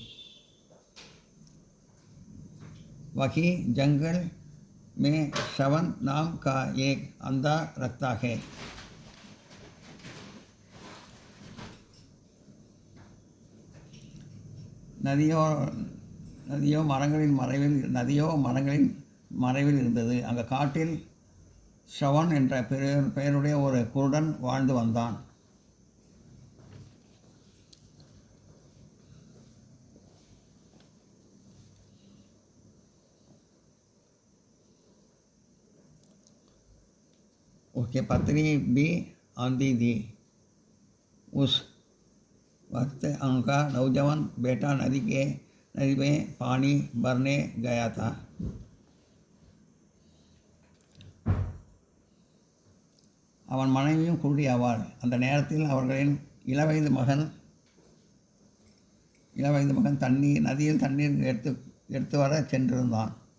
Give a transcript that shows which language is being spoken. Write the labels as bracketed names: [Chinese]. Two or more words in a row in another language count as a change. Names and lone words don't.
[Hindi] वही जंगल में श्रवण नाम का एक अंधा रखता है. [Tamil] நதியோ மரங்களின் மறைவில் இருந்தது. அங்கே காட்டில் ஷவன் என்ற பெயருடைய ஒரு குருடன் வாழ்ந்து வந்தான். [Hindi] उसकी पत्नी भी आंधी थी. उस वक्त उनका नौजवान बेटा नदी में पानी भरने गया था. [Tamil] அவன் மனைவியும் குருடி ஆவாள். அந்த நேரத்தில் அவர்களின் இளவயது மகன் நதியில் தண்ணீர் எடுத்து வர சென்றிருந்தான்.